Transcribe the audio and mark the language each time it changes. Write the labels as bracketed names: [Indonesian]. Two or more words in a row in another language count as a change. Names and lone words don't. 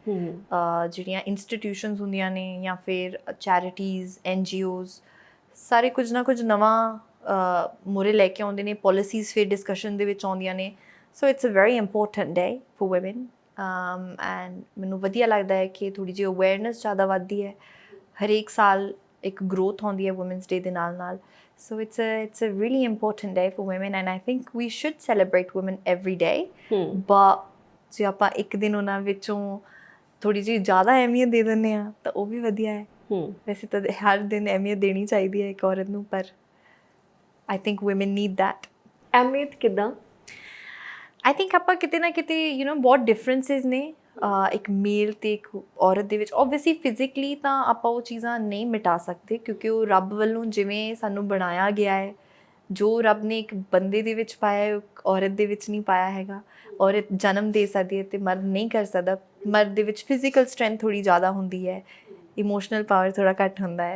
[Punjabi] ਜਿਹੜੀਆਂ ਇੰਸਟੀਟਿਊਸ਼ਨਸ ਹੁੰਦੀਆਂ ਨੇ ਜਾਂ ਫਿਰ [English] charities, NGOs [Punjabi] ਸਾਰੇ ਕੁਝ ਨਾ ਕੁਝ ਨਵਾਂ ਮੂਹਰੇ ਲੈ ਕੇ ਆਉਂਦੇ ਨੇ, ਪੋਲਿਸੀਜ਼ ਫਿਰ ਡਿਸਕਸ਼ਨ ਦੇ ਵਿੱਚ ਆਉਂਦੀਆਂ ਨੇ। [English] So it's a very important day for women and [Punjabi] ਮੈਨੂੰ ਵਧੀਆ ਲੱਗਦਾ ਹੈ ਕਿ ਥੋੜ੍ਹੀ ਜਿਹੀ ਅਵੇਅਰਨੈਸ ਜ਼ਿਆਦਾ ਵੱਧਦੀ ਹੈ। ਹਰੇਕ ਸਾਲ ਇੱਕ ਗਰੋਥ ਆਉਂਦੀ ਹੈ [English] Women's Day [Punjabi] ਦੇ ਨਾਲ। [English] So it's a really important day for women and I think we should celebrate women every day. [Punjabi] But ਜੇ ਆਪਾਂ ਇੱਕ ਦਿਨ ਉਹਨਾਂ ਵਿੱਚੋਂ ਥੋੜ੍ਹੀ ਜਿਹੀ ਜ਼ਿਆਦਾ ਅਹਿਮੀਅਤ ਦੇ ਦਿੰਦੇ ਹਾਂ ਤਾਂ ਉਹ ਵੀ ਵਧੀਆ ਹੈ। ਵੈਸੇ ਤਾਂ ਹਰ ਦਿਨ ਅਹਿਮੀਅਤ ਦੇਣੀ ਚਾਹੀਦੀ ਹੈ ਇੱਕ ਔਰਤ ਨੂੰ, ਪਰ [English] I think women need that. [Punjabi] ਅਹਿਮੀਅਤ ਕਿੱਦਾਂ? [English] I think [Punjabi] ਆਪਾਂ ਕਿਤੇ ਨਾ ਕਿਤੇ ਬਹੁਤ ਡਿਫਰੈਂਸਿਸ ਨੇ ਇੱਕ ਮੇਲ ਅਤੇ ਇੱਕ ਔਰਤ ਦੇ ਵਿੱਚ। [English] obviously physically [Punjabi] ਤਾਂ ਆਪਾਂ ਉਹ ਚੀਜ਼ਾਂ ਨਹੀਂ ਮਿਟਾ ਸਕਦੇ ਕਿਉਂਕਿ ਉਹ ਰੱਬ ਵੱਲੋਂ ਜਿਵੇਂ ਸਾਨੂੰ ਬਣਾਇਆ ਗਿਆ ਹੈ, ਜੋ ਰੱਬ ਨੇ ਇੱਕ ਬੰਦੇ ਦੇ ਵਿੱਚ ਪਾਇਆ ਹੈ ਔਰਤ ਦੇ ਵਿੱਚ ਨਹੀਂ ਪਾਇਆ ਹੈਗਾ। ਔਰਤ ਜਨਮ ਦੇ ਸਕਦੀ ਹੈ ਅਤੇ ਮਰਦ ਨਹੀਂ ਕਰ ਸਕਦਾ। ਮਰਦ ਦੇ ਵਿੱਚ [English] physical strength [Punjabi] ਥੋੜ੍ਹੀ ਜ਼ਿਆਦਾ ਹੁੰਦੀ ਹੈ, [English] emotional power [Punjabi] ਥੋੜ੍ਹਾ ਘੱਟ ਹੁੰਦਾ ਹੈ।